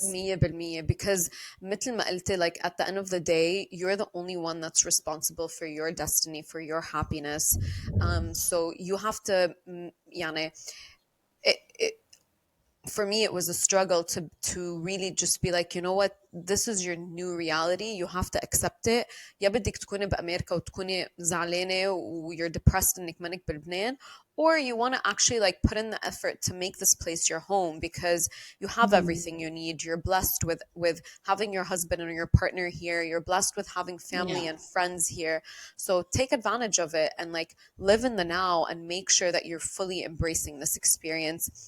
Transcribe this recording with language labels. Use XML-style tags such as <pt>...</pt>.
<en>100%, because</en> <ar>مثل ما قلتي,</ar> <en>like at the end of the day, you're the only one that's responsible for your destiny, for your happiness. So you have to, يعني, it, for me, it was a struggle to really just be like, you know what, this is your new reality. You have to accept it.</en> <ar>يا بدك تكوني بأمريكا وتكوني زعلانة و</ar> <en>you're depressed</en> <ar>إنك منك بلبنان,</ar> <en>or you want to actually like put in the effort to make this place your home because you have everything you need. You're blessed with having your husband or your partner here. You're blessed with having family Yeah. and friends here. So take advantage of it and like live in the now and make sure that you're fully embracing this experience.</en>